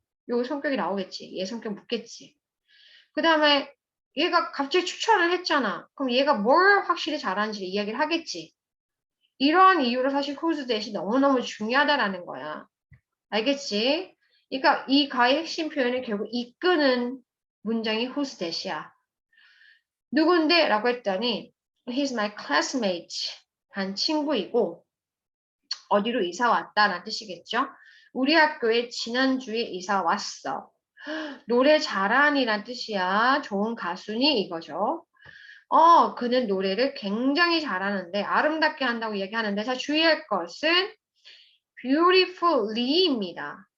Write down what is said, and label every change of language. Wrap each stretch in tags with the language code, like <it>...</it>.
<ko>요 성격이 나오겠지. 얘 성격 묻겠지. 그 다음에 얘가 갑자기 추천을 했잖아. 그럼 얘가 뭘 확실히 잘하는지 이야기를 하겠지. 이러한 이유로 사실 whose that이 너무너무 중요하다라는 거야. 알겠지? 그러니까 이 가의 핵심 표현은 결국 이끄는 문장이 whose that이야. 누군데? 라고 했더니</ko> <en>he's my classmate.</en> <ko>반 친구이고 어디로 이사 왔다라는 뜻이겠죠? 우리 학교에 지난주에 이사 왔어. 노래 잘하니란 뜻이야. 좋은 가수니 이거죠. 그는 노래를 굉장히 잘하는데 아름답게 한다고 얘기하는데 자 주의할 것은 beautifully입니다.</ko>